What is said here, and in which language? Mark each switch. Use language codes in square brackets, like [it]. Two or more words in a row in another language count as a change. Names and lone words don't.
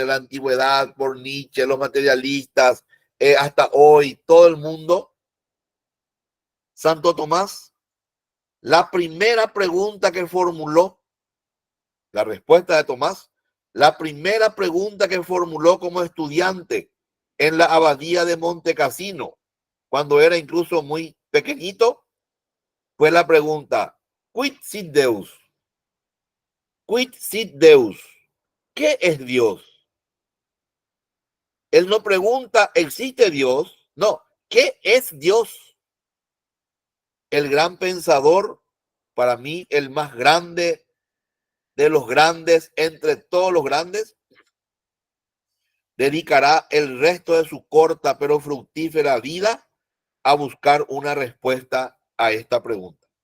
[es] la antigüedad, por Nietzsche, los materialistas, hasta hoy, todo el mundo, Santo Tomás, la primera pregunta que formuló, la respuesta de Tomás, la primera pregunta que formuló como estudiante en la abadía de Montecassino, cuando era incluso muy pequeñito, fue la pregunta, [la] quid sit Deus? Quid sit Deus? [es] ¿Qué es Dios? Él no pregunta, ¿existe Dios? No, ¿qué es Dios? El gran pensador, para mí el más grande de los grandes, entre todos los grandes, dedicará el resto de su corta pero fructífera vida a buscar una respuesta a esta pregunta.